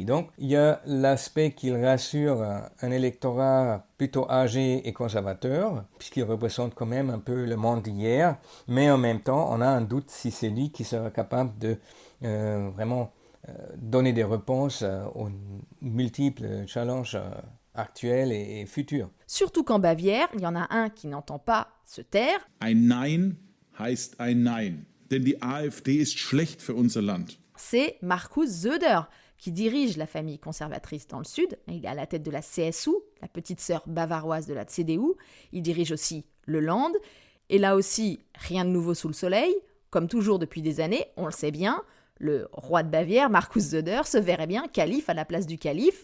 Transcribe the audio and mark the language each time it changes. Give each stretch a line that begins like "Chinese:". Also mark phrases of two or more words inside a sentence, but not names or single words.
French: Donc, il y a l'aspect qu'il rassure un électorat plutôt âgé et conservateur, puisqu'il représente quand même un peu le monde d'hier, mais en même temps, on a un doute si c'est lui qui sera capable de vraiment donner des réponses aux multiples challenges actuels et futurs. Surtout qu'en Bavière, il y en a un qui n'entend pas se taire.
German: Ein Nein heißt ein Nein, denn die AfD ist schlecht für unser Land.
French: C'est Markus Söder, qui dirige la famille conservatrice dans le sud. Il est à la tête de la CSU, la petite sœur bavaroise de la CDU. Il dirige aussi le Land. Et là aussi, rien de nouveau sous le soleil. Comme toujours depuis des années, on le sait bien, le roi de Bavière, Markus Söder, se verrait bien calife à la place du calife.